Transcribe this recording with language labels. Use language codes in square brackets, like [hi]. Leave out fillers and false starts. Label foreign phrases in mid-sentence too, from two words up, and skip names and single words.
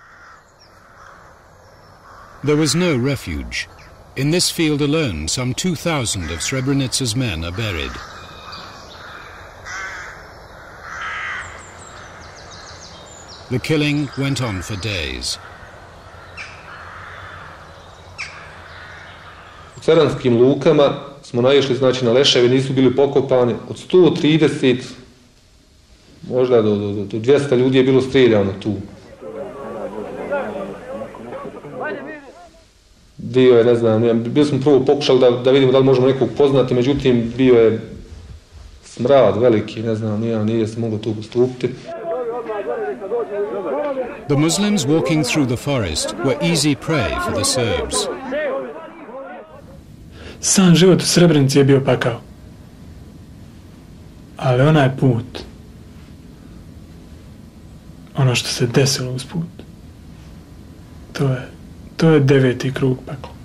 [en] There was no refuge. In this field alone, some 2,000 of Srebrenica's men are buried. The killing went on for days. [bs] U ceranskim lukama smo naišli, znači, na leševe, nisu bili pokopani. Od 130, možda do 200 ljudi je bilo strijeljano tu. Bio je, ne znam, bili smo prvo pokušali da vidimo da li možemo nekog poznati, međutim, bio je smrad veliki, ne znam, nije se moglo tu postupiti. [en] The Muslims walking through the forest were easy prey for the Serbs. [bs] Sam život u Srebrenici je bio pakao. Ali onaj put, ono što se desilo uz put, to je 9. krug pakla.